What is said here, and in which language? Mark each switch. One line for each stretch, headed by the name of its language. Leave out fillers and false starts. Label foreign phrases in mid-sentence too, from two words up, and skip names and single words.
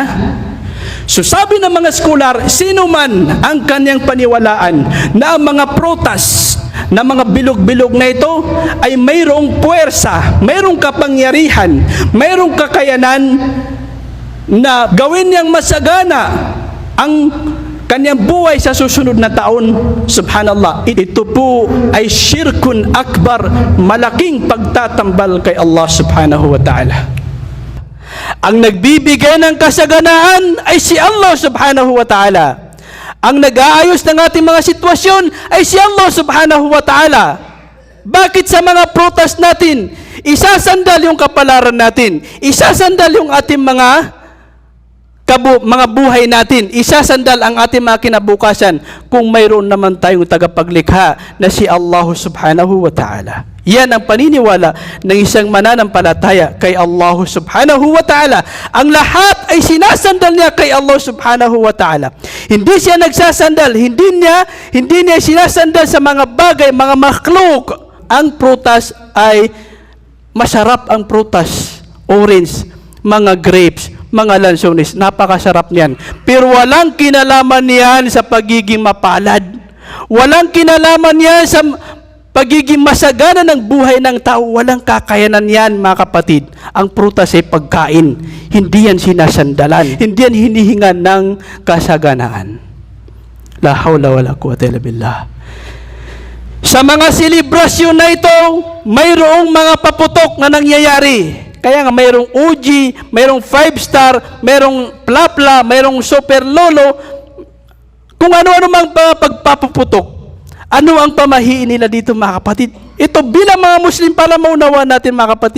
Filipino: So sabi ng mga scholar, sino man ang kanyang paniwalaan na ang mga prutas na mga bilog-bilog na ito ay mayroong puwersa, mayroong kapangyarihan, mayroong kakayanan na gawin niyang masagana ang kanyang buhay sa susunod na taon, subhanallah, ito po ay
Arabic: شرك أكبر,
Filipino: malaking pagtatambal kay Allah
Arabic: سبحانه وتعالى.
Filipino: Ang nagbibigay ng kasaganaan ay si Allah
Arabic: سبحانه وتعالى.
Filipino: Ang nag-aayos ng ating mga sitwasyon ay si Allah
Arabic: سبحانه وتعالى.
Filipino: Bakit sa mga prutas natin, isasandal yung kapalaran natin, isasandal yung ating mga buhay natin, isasandal ang ating mga kinabukasan kung mayroon naman tayong tagapaglikha na si Allah
Arabic: سبحانه وتعالى.
Filipino: Yan ang paniniwala ng isang mananampalataya kay Allah
Arabic: سبحانه وتعالى.
Filipino: Ang lahat ay sinasandal niya kay Allah
Arabic: سبحانه وتعالى.
Filipino: Hindi siya nagsasandal, hindi niya sinasandal sa mga bagay, mga makhluk. Ang prutas ay masarap, ang prutas, orange, mga grapes, mga lansones, napakasarap niyan. Pero walang kinalaman niyan sa pagiging mapalad. Walang kinalaman niyan sa pagiging masagana ng buhay ng tao. Walang kakayanan yan mga kapatid. Ang prutas ay pagkain. Hindi yan sinasandalan. Hindi yan hinihingan ng kasaganaan.
Arabic: لا حول ولا قوة إلا بالله.
Filipino: Sa mga selebrasyon na ito, mayroong mga paputok na nangyayari. Kaya nga mayroong OG, mayroong 5-star, mayroong plapla, mayroong super lolo, kung ano-ano mang pagpapuputok. Ano ang pamahiin nila dito mga kapatid? Ito bilang mga Muslim para maunawaan natin mga kapatid.